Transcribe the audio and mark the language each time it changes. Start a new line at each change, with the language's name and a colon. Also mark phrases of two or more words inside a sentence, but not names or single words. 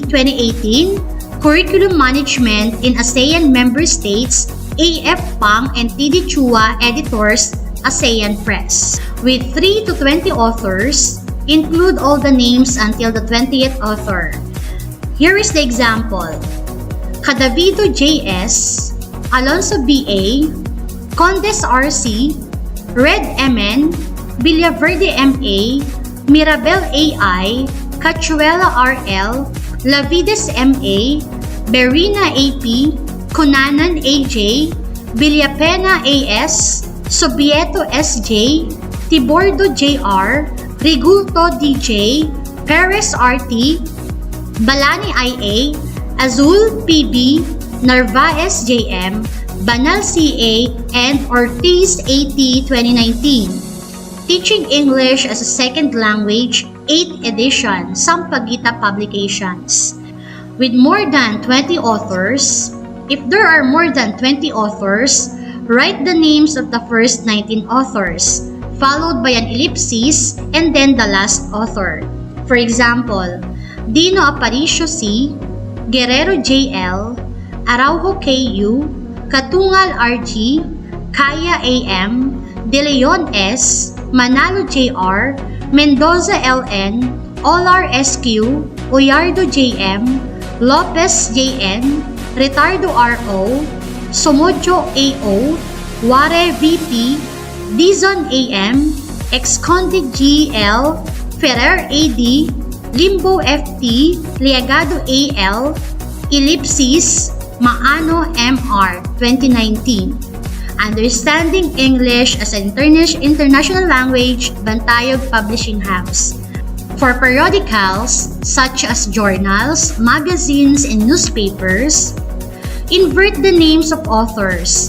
English: 2018, Curriculum Management in ASEAN Member States, A.F. Pang and T.D. Chua, editors, ASEAN Press. With 3 to 20 authors, include all the names until the 20th author. Here is the example. Cadavido J.S., Alonso B.A., Condes R.C., Red M.N., Villaverde M.A., Mirabel A.I., Cachuela R.L., Lavides M.A., Berina A.P., Cunanan A.J., Villapena A.S., Sobieto S.J., Tibordo J.R., Rigulto D.J., Perez R.T., Balani I.A., Azul P.B., Narvaez J.M., Banal C.A., and Ortiz A.T. 2019. Teaching English as a Second Language, 8th edition, Sampaguita Publications. With more than 20 authors, if there are more than 20 authors, write the names of the first 19 authors, followed by an ellipsis and then the last author. For example, Dino Aparicio C., Guerrero J.L., Araujo K.U., Katungal R.G., Kaya A.M., De Leon S., Manalo J.R., Mendoza L.N., Olar S.Q., Oyardo J.M., Lopez J.N., Ritardo R.O., Somojo A.O., Ware V.P., Dizon A.M., Exconde G.L., Ferrer A.D., Limbo F.T., Liagado A.L., Ellipsis, Maano M.R. 2019. Understanding English as an International Language, Bantayog Publishing House. For periodicals, such as journals, magazines, and newspapers, invert the names of authors.